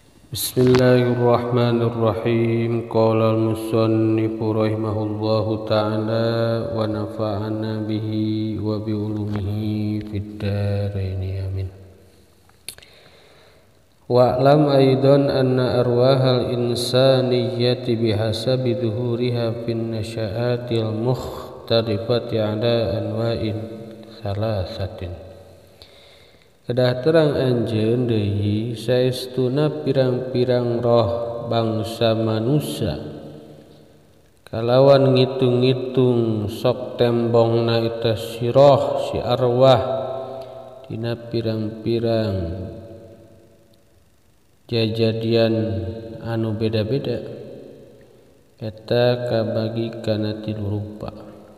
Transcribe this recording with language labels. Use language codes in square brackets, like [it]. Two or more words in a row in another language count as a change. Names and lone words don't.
[ar] بسم الله الرحمن الرحيم قال المصنف رحمه الله تعالى ونفعنا به وبعلومه في الدارين آمين. واعلم أيضا أن الأرواح الإنسانية بحسب ظهورها في النشآت المختلفة على أنواع ثلاثة. [su] Kedah terang anjeun deui saestuna pirang-pirang roh bangsa manusia kalawan ngitung-ngitung sok tembongna eta si roh si arwah dina pirang-pirang jajadian anu beda-beda eta kabagi kana tilu rupa.